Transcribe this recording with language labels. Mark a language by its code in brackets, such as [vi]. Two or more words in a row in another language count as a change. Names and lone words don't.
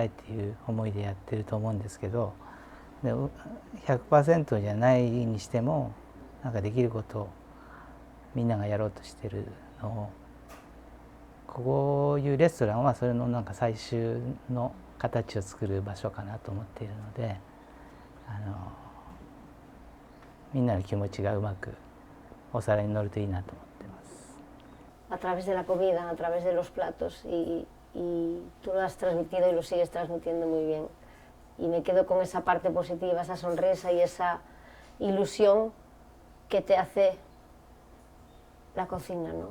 [ja] っていう思いでやってると思うんですけど、100% じゃないにしてもなんかできることをみんながやろうとしてるのを、こういうレストランはそれのなんか最終の形を作る場所かなと思っているので、みんなの気持ちがうまくお皿に乗るといいなと思ってます。 [es] A través de la comida, a través de los platos y tú lo has transmitido y lo sigues transmitiendo muy bien. Y me quedo con esa parte positiva, esa sonrisa y esa ilusión que te hace la cocina, ¿no?